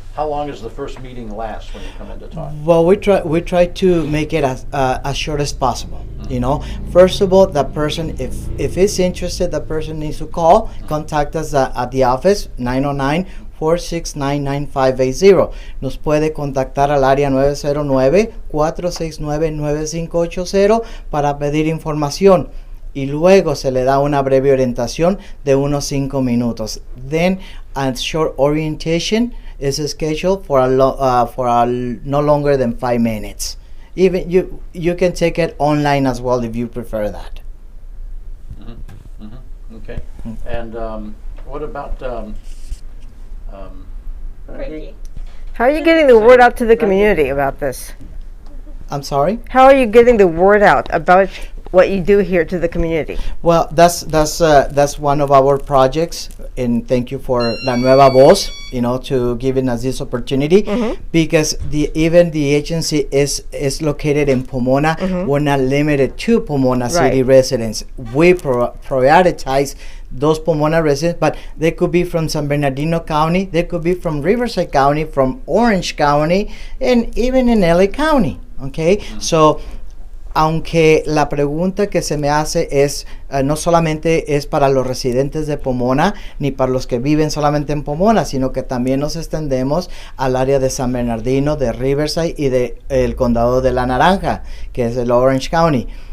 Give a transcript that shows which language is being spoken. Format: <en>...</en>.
<en>How long does the first meeting last when you come in to talk? Well, we try to make it as short as possible. First of all, the person, if it's interested, the person needs to contact us at the office 909-469-9580.</en> <es>Nos puede contactar al área 909-469-9580 para pedir información. Y luego se le da una breve orientación de unos 5 minutos.</es> <en>Then a short orientation is scheduled for no longer than 5 minutes. Even you can take it online as well if you prefer that. Okay. And what about How are you getting the word out to the community about this? I'm sorry? How are you getting the word out about what you do here to the community? Well, that's one of our projects, and thank you for La Nueva Voz, to giving us this opportunity, because even the agency is located in Pomona. We're not limited to Pomona city residents. We prioritize those Pomona residents, but they could be from San Bernardino County, they could be from Riverside County, from Orange County, and even in LA County.</en> <es>Okay, so aunque la pregunta que se me hace es no solamente es para los residentes de Pomona ni para los que viven solamente en Pomona, sino que también nos extendemos al área de San Bernardino, de Riverside y de el condado de La Naranja, que es el Orange County.</es>